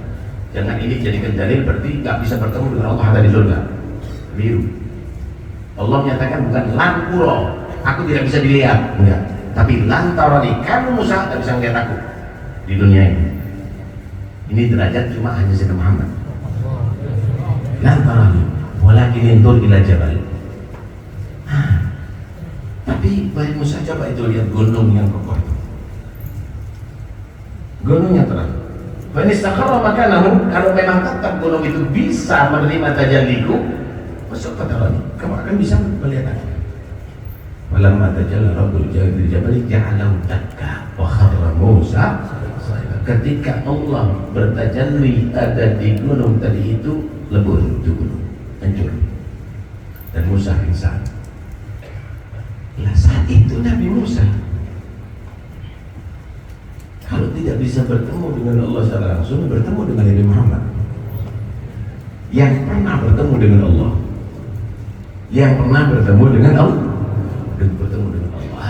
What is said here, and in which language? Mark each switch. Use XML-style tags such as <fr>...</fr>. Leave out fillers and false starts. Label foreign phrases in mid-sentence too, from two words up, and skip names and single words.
<id>Jangan ini jadikan dalil berarti nggak bisa bertemu dengan Allah ada di surga. Biru. Allah menyatakan bukan lankuro, aku tidak bisa dilihat, enggak. Tapi lantarani, kamu Musa nggak bisa melihat aku di dunia ini. Ini derajat cuma hanya Sayyidina Muhammad.</id> <ar>لن تراني، ولكن انظر إلى الجبل.</ar> <id>Tapi wahai Musa, coba itu lihat gunung yang kokoh itu. Gunungnya terang.</id> <ar>فاستقر مكانه,</ar> <id>kalau memang tetap gunung itu bisa menerima tajalliku, masuk fatarani, kamu akan bisa melihat aku.</id> <ar>ولما تجلى رب الجبل جعله دكا وخر موسى.</ar> <id>Ketika Allah bertajalli ada di gunung tadi itu, lebur itu gunung, hancur. Dan Musa pingsan. Nah, saat itu Nabi Musa kalau tidak bisa bertemu dengan Allah secara langsung, bertemu dengan Nabi Muhammad yang pernah bertemu dengan Allah, yang pernah bertemu dengan Allah dan bertemu dengan Allah.</id>